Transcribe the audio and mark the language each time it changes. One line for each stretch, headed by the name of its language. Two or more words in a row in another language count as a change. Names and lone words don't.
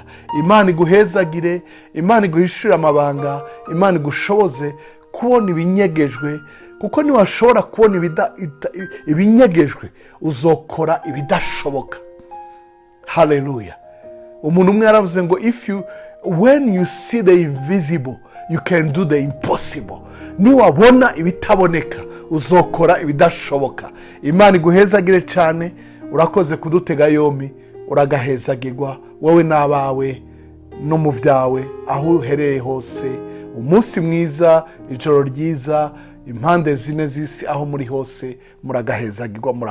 Rundi: Imana iguhezagire, Imana iguhishura amabanga, Imana igushoboze kubona ibinyegejwe, kuko niwashobora kubona ibinyegejwe uzokora ibidashoboka. Haleluya. Umuntu umwe yaravuze ngo
English: when you see the invisible you can do the impossible.
Rundi: Niwabona ibitaboneka uzokora ibidashoboka. Imana iguhezagire cyane. Urakoze kudutega yombi, uragahezagirwa wowe n'abawe no mu vyawe aho uhereye hose. Umunsi mwiza, ijoro ryiza, impande zine z'isi aho muri hose, muragahezagirwa.